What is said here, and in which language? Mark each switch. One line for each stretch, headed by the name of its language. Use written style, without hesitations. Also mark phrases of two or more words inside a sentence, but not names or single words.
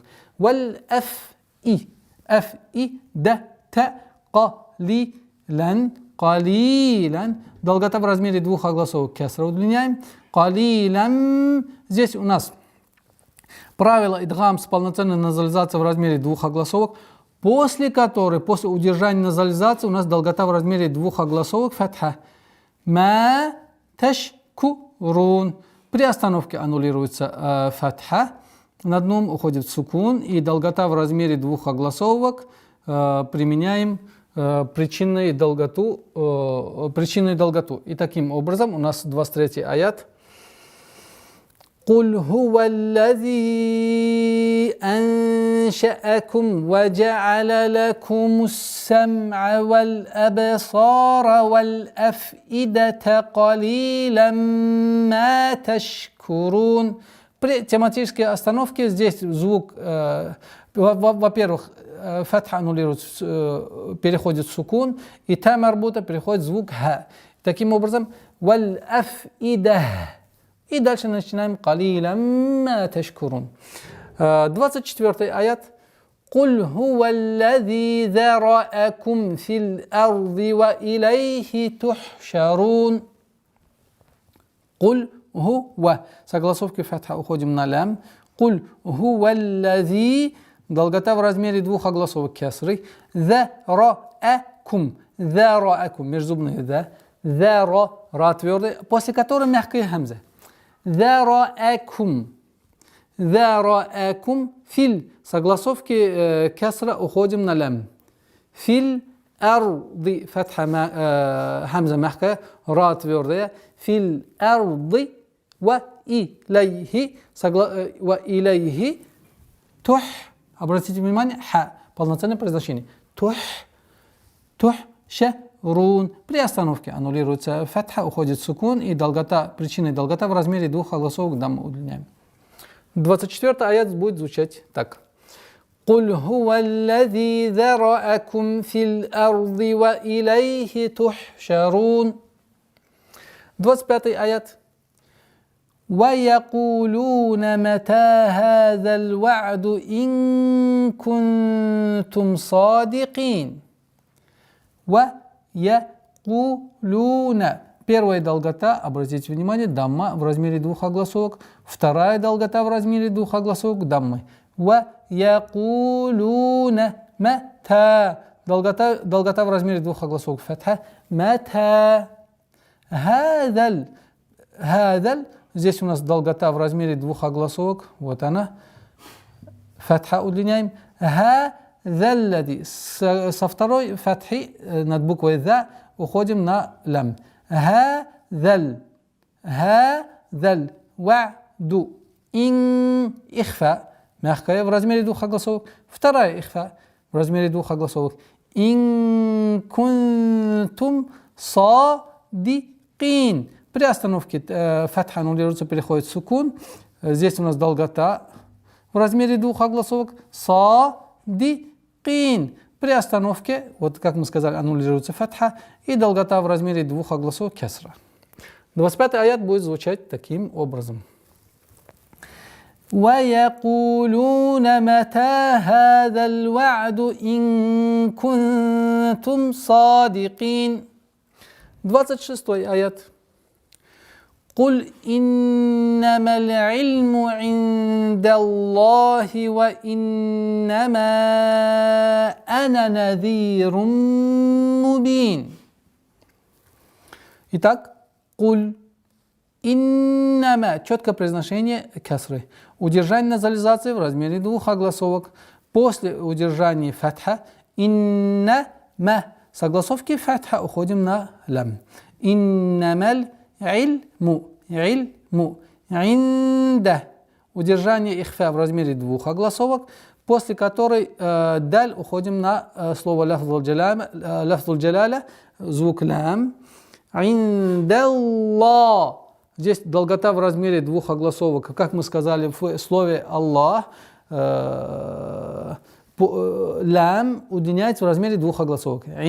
Russian: Валь аф и. Да та калилан. Долгота в размере 2 огласовок кесра удлиняем. Калилан. Здесь у нас правило идгам с полноценной назализацией в размере 2 огласовок, после которой, после удержания назализации, у нас долгота в размере 2 огласовок фатха.
Arabic: ما تشكرون.
Russian: При остановке аннулируется фатха, на одном уходит сукун, и долгота в размере 2 огласовок применяем причинную долготу. И таким образом у нас 23 аят.
Arabic: قل هو الذي أنشأكم وجعل لكم السمع والأبصار والأفئدة قليلا ما تشكرون.
Russian: При тематической остановке здесь звук, во-первых, фатха аннулируется, переходит в сукун, и
Arabic: تاء مربوطة
Russian: переходит звук ха. Таким образом,
Arabic: والأفئدة.
Russian: И дальше начинаем
Arabic: قليلا ما تشكرون.
Russian: 24 аят.
Arabic: قل هو الذي ذرأكم في الأرض وإليه تحشرون. قل هو.
Russian: Согласовки фатха уходим на лям.
Arabic: قل هو الذي.
Russian: Долгота в размере двух огласовок кесры.
Arabic: ذرأكم. ذرأكم. Межзубные ذа.
Russian: ذرأ. Ра твердый. После которой мягкая хамза.
Arabic: ذرأكم. ذرأكم. Филь.
Russian: Согласовки кесра уходим на лям.
Arabic: في الأرض.
Russian: Фатха хамза мягкая. Ра твердая.
Arabic: في الأرض وإليه. وإليه.
Russian: Тух. Обратите внимание. Ха. Полноценное произношение. Тух. Тух. Шарун. При остановке аннулируется фатха, уходит сукун, и долгота, причиной долгота в размере двух огласовок дамма удлиняем. 24 аят будет звучать так.
Arabic: قل هو الذي ذرأكم في الأرض وإليه تحشرون.
Russian: 25 аят.
Arabic: ويقولون متى هذا الوعد إن كنتم صادقين. ويقولون.
Russian: Первая долгота, обратите внимание, дамма в размере двух огласовок. Вторая долгота в размере двух огласовок даммы.
Arabic: ويقولون متى.
Russian: Долгота в размере двух огласовок фатха.
Arabic: متى. هذا.
Russian: Здесь у нас долгота в размере двух огласовок. Вот она. Фатха удлиняем. هذا. Со второй фатхи над буквой ذا уходим на лям.
Arabic: هذا الوعد. إن إخفاء.
Russian: Мягкая в размере двух огласовок. Вторая ихфа в размере двух огласовок.
Arabic: إن كنتم صادقين.
Russian: При остановке фатха аннулируется, переходит в сукун. Здесь у нас долгота в размере двух огласовок.
Arabic: صادقين.
Russian: При остановке, вот как мы сказали, аннулируется фатха, и долгота в размере двух огласовок кесра. 25 аят будет звучать таким образом.
Arabic: وَيَقُولُونَ مَتَى هَذَا الْوَعْدُ إِن كُنتُمْ صَادِقِينَ.
Russian: 26 аят.
Arabic: قُلْ إِنَّمَا الْعِلْمُ عِندَ اللَّهِ وَإِنَّمَا أَنَا نَذِيرٌ مُبِينٌ. Итак, قُلْ إِنَّمَا.
Russian: Четкое произношение кесры. Удержание назализации в размере двух огласовок. После удержания фатха. إِنَّمَا. Согласовки фатха уходим на лям.
Arabic: إِنَّمَا الْعِلْمُ. عِنْدَ.
Russian: Удержание ихфа в размере двух огласовок, после которой даль уходим на слово
Arabic: لفظ الجلالة,
Russian: звук лям.
Arabic: عِنْدَ.
Russian: Здесь долгота в размере двух огласовок. Как мы сказали в слове Аллах, лям удлиняется в размере двух огласовок.